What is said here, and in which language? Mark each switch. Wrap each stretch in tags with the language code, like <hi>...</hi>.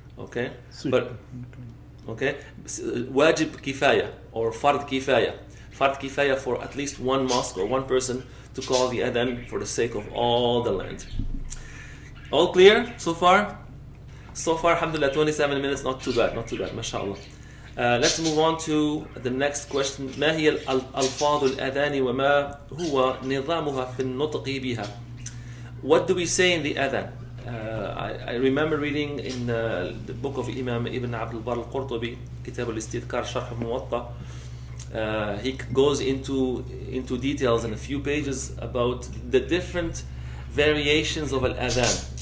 <en>Okay, but okay, wajib kifaya or fard kifaya. Fard kifaya for at least one mosque or one person to call the adhan for the sake of all the land. All clear so far? So far, alhamdulillah, 27 minutes, not too bad, mashallah. Let's move on to the next question.</en> <ar>ما هي الألفاظ الأذان وما هو نظامها في النطق بها?</ar> <en>What do we say in the adhan? I remember reading in the book of Imam Ibn Abd al-Barr al-Qurtubi, Kitab al-Istidhkar, Sharh al-Muwatta. He goes into details in a few pages about the different variations of al-adhan.</en>